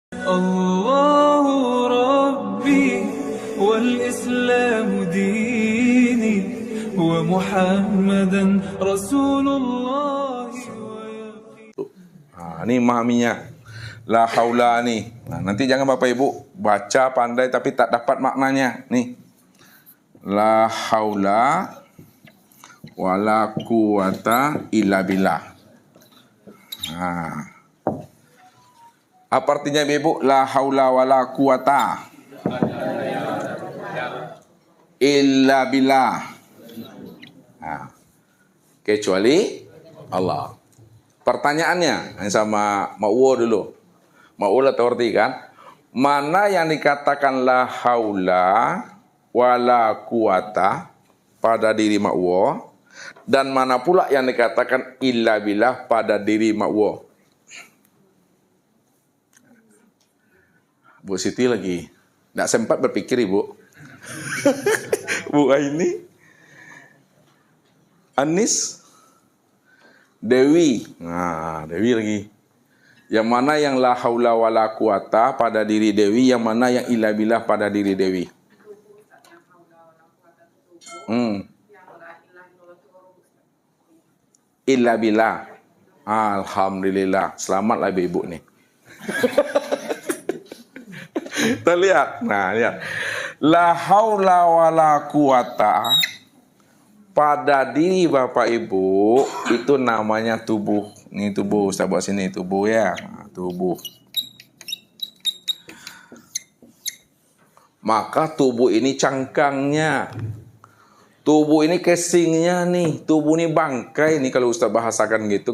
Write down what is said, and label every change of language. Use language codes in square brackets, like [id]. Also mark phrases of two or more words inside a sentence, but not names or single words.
[ar] الله ربي والإسلام ديني ومحمدا رسول الله. [id] Ini memahaminya. [ar] لا حول [id] nih. Nah, nanti jangan Bapak Ibu baca pandai tapi tak dapat maknanya. Nih. [ar] لا حول ولا قوة إلا بالله. [id] Nah. Apa artinya Ibu? [ar] لا حول ولا قوة إلا بالله. [id] Nah. Kecuali Allah. Pertanyaannya sama Ma'wo dulu. Ma'wo lah tahu arti kan? Mana yang dikatakan [ar] لا حول ولا قوة [id] pada diri Ma'wo, dan mana pula yang dikatakan [ar] إلا بالله [id] pada diri Ma'wo? Bu Siti lagi tidak sempat berpikir Ibu. Bu Aini, Anis, Dewi. Nah, Dewi lagi. Yang mana yang [ar] لا حول ولا قوة [id] pada diri Dewi, yang mana yang [ar] إلا بالله [id] pada diri Dewi? [ar] إلا بالله. [id] Alhamdulillah. Selamatlah ibu nih. Kita lihat. Nah, lihat. [ar] لا حول ولا قوة [id] pada diri Bapak Ibu itu namanya tubuh. Ini tubuh, Ustaz buat sini tubuh ya. Nah, tubuh. Maka tubuh ini cangkangnya. Tubuh ini casingnya nih. Tubuh ini bangkai nih kalau Ustaz bahasakan gitu.